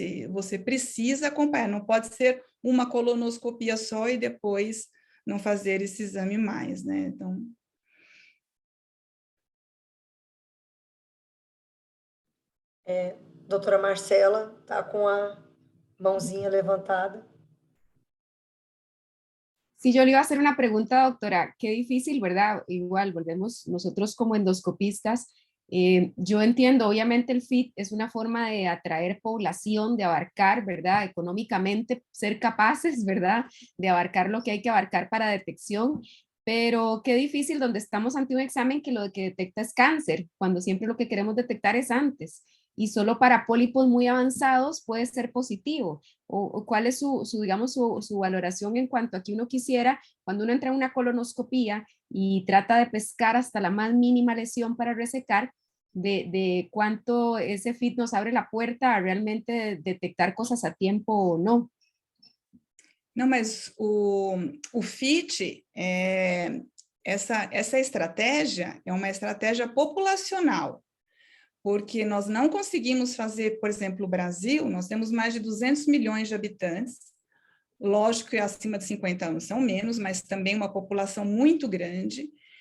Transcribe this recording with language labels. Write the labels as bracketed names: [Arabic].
[Portuguese] Você precisa acompanhar, não pode ser uma colonoscopia só e depois não fazer esse exame mais, né? Então... Doutora Marcela está com a mãozinha levantada. [Spanish] Sí, yo le iba a hacer una pregunta, doctora. Qué difícil, ¿verdad? Igual, volvemos nosotros como endoscopistas. Yo entiendo, obviamente el FIT es una forma de atraer población, de abarcar, ¿verdad? Económicamente, ser capaces, ¿verdad? De abarcar lo que hay que abarcar para detección. Pero qué difícil donde estamos ante un examen que lo que detecta es cáncer, cuando siempre lo que queremos detectar es antes. Y solo para pólipos muy avanzados puede ser positivo. O cuál es digamos, su valoración en cuanto a que uno quisiera, cuando uno entra en una colonoscopía y trata de pescar hasta la más mínima lesión para resecar, de cuánto ese FIT nos abre la puerta a realmente detectar cosas a tiempo o no. [Portuguese] Não, mas o FIT, essa estratégia é uma estratégia populacional, porque nós não conseguimos fazer, por exemplo, o Brasil, nós temos mais de 200 milhões de habitantes, lógico que acima de 50 anos são menos, mas também uma população muito grande.